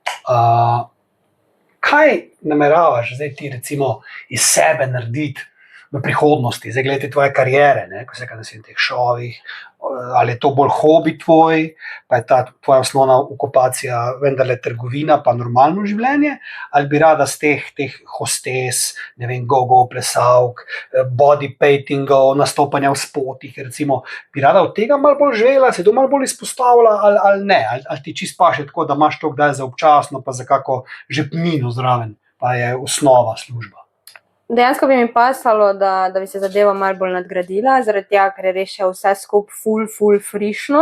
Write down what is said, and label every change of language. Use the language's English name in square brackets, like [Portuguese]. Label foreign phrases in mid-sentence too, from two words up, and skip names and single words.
[Slovenian] Kaj nameravaš zdaj ti recimo iz sebe narediti v prihodnosti, zdaj gledaj tvoje karijere, ne? Ko se kaj na teh šovih, ali je to bolj hobi tvoj, pa je ta tvoja osnovna okupacija vendarle trgovina pa normalno življenje, ali bi rada z teh hostes, ne vem, go-go plesavk, body paintingov, nastopanja v spotih, recimo, bi rada od tega malo bolj živela, se to malo bolj izpostavila ali ne, ali ti čist paše tako, da imaš to kdaj za občasno, pa za kako žepnino zraven, pa je osnova služba. Dejansko bi mi pasalo, da bi se zadeva malo bolj nadgradila, zaradi tega, ker je res še vse skupaj ful frišno.